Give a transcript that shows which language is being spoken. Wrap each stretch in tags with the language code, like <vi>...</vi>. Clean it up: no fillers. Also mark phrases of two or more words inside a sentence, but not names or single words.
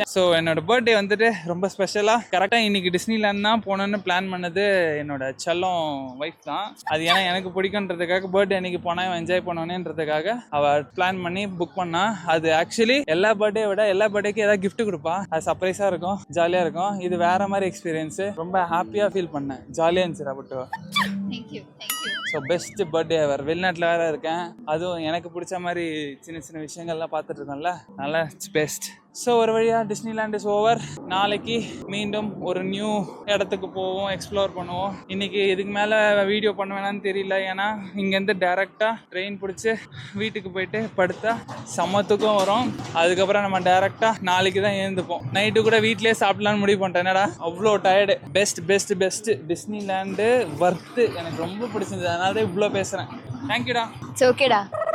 <ta>ஸோ என்னோட பர்த்டே வந்துட்டு ரொம்ப ஸ்பெஷலாக கரெக்டாக இன்னைக்கு டிஸ்னிலேண்ட் தான் போகணுன்னு பிளான் பண்ணது என்னோட செல்லம் ஒய்ஃப் தான். அது ஏன்னா எனக்கு பிடிக்குன்றதுக்காக பர்த்டே அன்னைக்கு போனால் என்ஜாய் பண்ணணுன்றதுக்காக அவள் பிளான் பண்ணி புக் பண்ணா. அது ஆக்சுவலி எல்லா பர்த்டே விட எல்லா பர்த்டேக்கும் ஏதாவது கிஃப்ட் கொடுப்பா. அது சர்ப்ரைஸாக இருக்கும், ஜாலியாக இருக்கும். இது வேற மாதிரி எக்ஸ்பீரியன்ஸு, ரொம்ப ஹாப்பியாக ஃபீல் பண்ணேன், ஜாலியாக இருந்துச்சு. பட்டு</ta> <en>Thank you. So best birthday ever.</en> <ta>வெளிநாட்டில் வேற இருக்கேன், அதுவும் எனக்கு பிடிச்ச மாதிரி சின்ன விஷயங்கள்லாம் பார்த்துட்டு இருக்கேன்ல, நல்லா</ta> <en>it's best.</en> <ta>ஸோ ஒரு வழியாக டிஸ்னிலேண்ட்</ta> <en>is over.</en> <ta>நாளைக்கு மீண்டும் ஒரு நியூ இடத்துக்கு போவோம், எக்ஸ்ப்ளோர் பண்ணுவோம். இன்னைக்கு இதுக்கு மேலே வீடியோ பண்ண வேணான்னு தெரியல, ஏன்னா இங்கேருந்து டேரெக்டாக ட்ரெயின் பிடிச்சி வீட்டுக்கு போயிட்டு படுத்தா சமத்துக்கும் வரும். அதுக்கப்புறம் நம்ம டேரெக்டாக நாளைக்கு தான் எழுந்துப்போம். நைட்டு கூட வீட்டிலே சாப்பிடலான்னு முடிவு பண்ணிட்டேன். என்னடா அவ்வளோ டயர்டு.</ta> <en>best Disneyland worth.</en> <ta>எனக்கு ரொம்ப பிடிச்சிருந்தது, அதனால தான் இவ்வளோ பேசுகிறேன். தேங்க்யூடா.</ta> <en>It's okay</en> <ta>டா.</ta>